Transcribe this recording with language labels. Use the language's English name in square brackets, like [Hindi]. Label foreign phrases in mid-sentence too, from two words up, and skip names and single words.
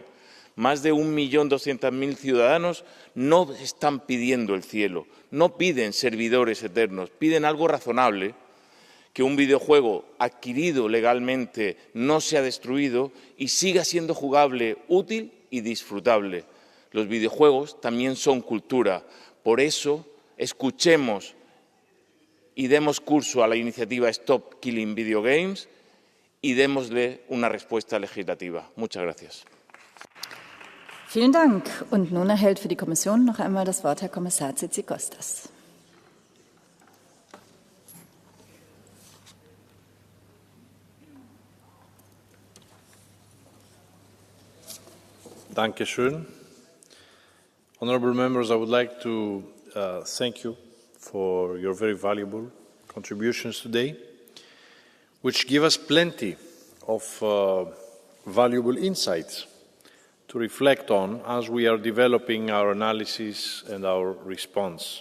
[Spanish] Más de 1.200.000 ciudadanos no están pidiendo el cielo, no piden servidores eternos, piden algo razonable, que un videojuego adquirido legalmente no sea destruido y siga siendo jugable, útil y disfrutable. Los videojuegos también son cultura. Por eso, escuchemos y demos curso a la iniciativa Stop Killing Video Games y démosle una respuesta legislativa. Muchas gracias. [German] Vielen Dank. Und nun erhält für die Kommission noch einmal das Wort Herr Kommissar Tzitzikostas. Dankeschön. [English] Honourable members, I would like to thank you for your very valuable contributions today, which give us plenty of valuable insights to reflect on as we are developing our analysis and our response.